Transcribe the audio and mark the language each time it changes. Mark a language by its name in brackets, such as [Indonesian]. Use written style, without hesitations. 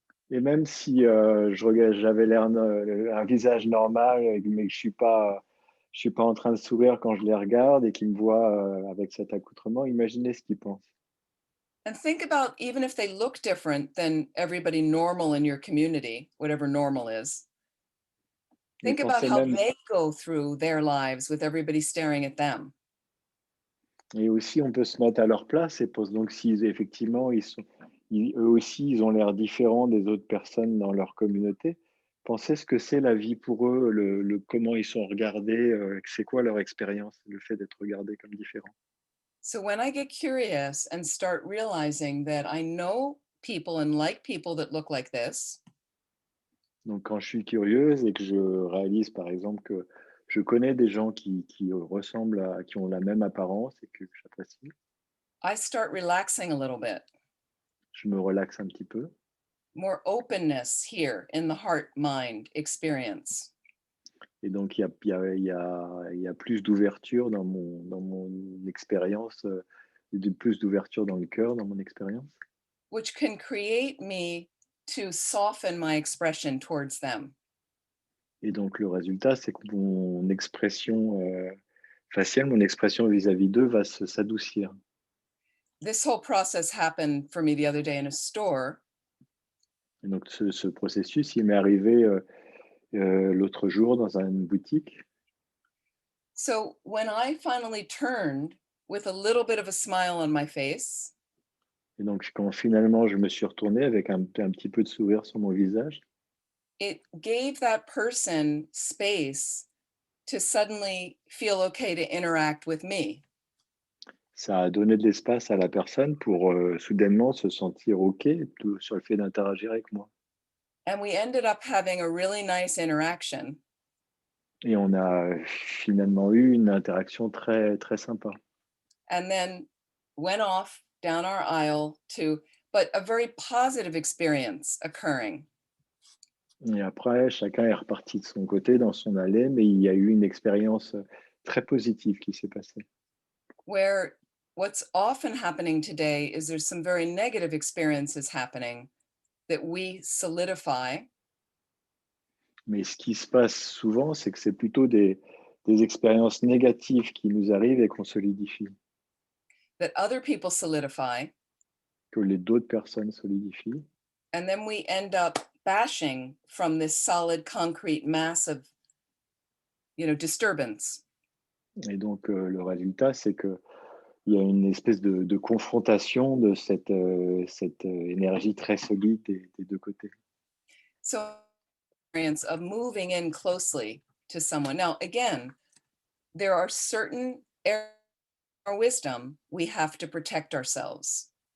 [French] Et même si j'avais l'air un visage normal, mais que je suis pas en train de sourire quand je les regarde et qu'ils me voient avec cet accoutrement, imaginez ce qu'ils pensent. [English] And think about even if they look different than everybody normal in your community, whatever normal is. Think about how they go through their lives with everybody staring at them. [French] Et aussi, on peut se mettre à leur place et pense donc si effectivement eux aussi, ils ont l'air différents des autres personnes dans leur communauté. Pensez ce que c'est la vie pour eux, comment ils sont regardés, c'est quoi leur expérience, le fait d'être regardés comme différents. [English] So when I get curious and start realizing that I know people and like people that look like this. [French] Donc, quand je suis curieuse et que je réalise, par exemple, que je connais des gens qui ressemblent qui ont la même apparence et que j'apprécie, [English] I start relaxing a little bit. [French] je me relaxe un petit peu. [English] More openness here in the heart-mind experience. [French] Et donc, il y a plus d'ouverture dans mon expérience, plus d'ouverture dans le cœur, dans mon expérience. [English] Which can create me to soften my expression towards them. [French] Et donc, le résultat, c'est que mon expression faciale, mon expression vis-à-vis d'eux va s'adoucir. [English] This whole process happened for me the other day in a store. [French] Et donc, ce processus, il m'est arrivé l'autre jour dans une boutique. [English] So when I finally turned with a little bit of a smile on my face, [French] Et donc, quand finalement je me suis retourné avec un petit peu de sourire sur mon visage, [English] it gave that person space to suddenly feel okay to interact with me. [French] ça a donné de l'espace à la personne pour soudainement se sentir OK sur le fait d'interagir avec moi. [English] And we ended up having a really nice interaction. [French] Et on a finalement eu une interaction très, très sympa. [English] And then went off down our aisle but a very positive experience occurring. [French] Et après, chacun est reparti de son côté dans son allée, mais il y a eu une expérience très positive qui s'est passée. [English] Where what's often happening today is there's some very negative experiences happening that we solidify. [French] Mais ce qui se passe souvent, c'est que c'est plutôt des expériences négatives qui nous arrivent et qu'on solidifie, That other people solidify, que les d'autres personnes solidifient. and then we end up bashing from this solid concrete mass of disturbance. Et donc, le résultat, c'est qu'il y a une espèce de confrontation de cette énergie très solide des deux côtés. [English] So experience of moving in closely to someone. Now, again, there are certain areas of our wisdom we have to protect ourselves.